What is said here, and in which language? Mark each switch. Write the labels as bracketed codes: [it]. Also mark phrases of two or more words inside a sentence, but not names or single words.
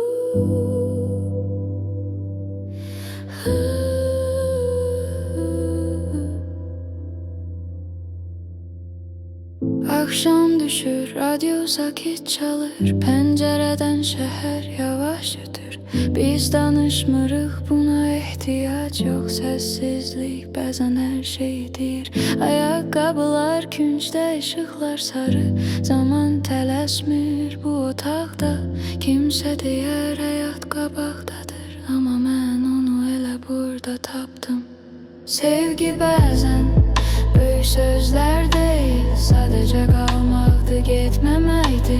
[az] Akşam düşür, radyo sakit çalır, pencereden şehir yavaş ötür. Biz danışmırıq, [tr] buna ihtiyaç yok. [az] Sessizlik bəzən hər şeydir. Ayaqqabılar küncdə, ışıqlar sarı. Zaman tələsmir bu otaqda. Kimsə deyər həyat qabaqdadır, amma mən onu elə burada tapdım. Sevgi bəzən böyük sözlər deyil, sadəcə qalmaqdır, getməməkdir.